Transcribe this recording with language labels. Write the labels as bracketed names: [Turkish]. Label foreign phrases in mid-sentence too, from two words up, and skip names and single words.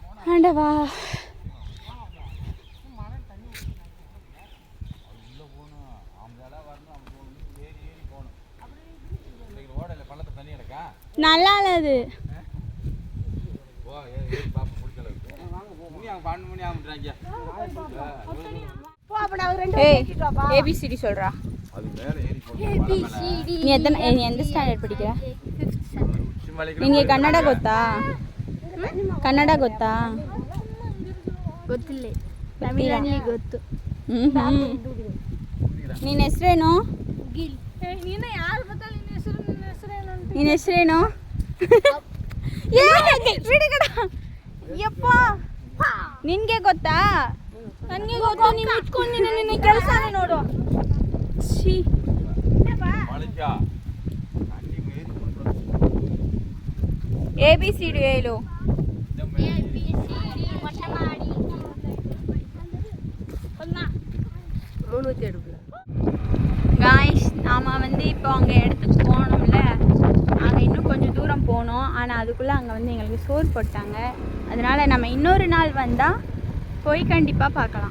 [Tamil] ஆண்டவா. நல்லா இல்லை அது. ஏபிசிடி சொல்றா. நீ எந்த ஸ்டாண்டர்ட் படிக்கிற? [Kannada] ನಿಮಗೆ ಕನ್ನಡ ಗೊತ್ತಾ? ಕನ್ನಡ ಗೊತ್ತಾ? ಗೊತ್ತಿಲ್ಲ. ತಮಿಳಲ್ಲಿ ಗೊತ್ತು. ನಿನ್ನ ಹೆಸರೇನು? ನೀನು ಯಾರು ಗೊತ್ತಾ? ನಿನ್ನ ಹೆಸರೇನು? ಯಪ್ಪ, ನಿನ್ಗೆ ಗೊತ್ತಾ? ನನಗೆ ಗೊತ್ತಾ? ನೀನು ಇಟ್ಕೊಂಡಿನ ನಿನ್ನ ಕೆಲಸನೇ ನೋಡು. ಛೀ. ABCD ಹೇಳು. [Tamil] காய்ஸ், நாம் வந்து இப்போ அங்கே இடத்துக்கு போனோம்ல, அங்கே இன்னும் கொஞ்சம் தூரம் போனோம். ஆனால் அதுக்குள்ளே அங்கே வந்து எங்களுக்கு சோறு போட்டாங்க. அதனால் நம்ம இன்னொரு நாள் வந்தால் போய் கண்டிப்பாக பார்க்கலாம்.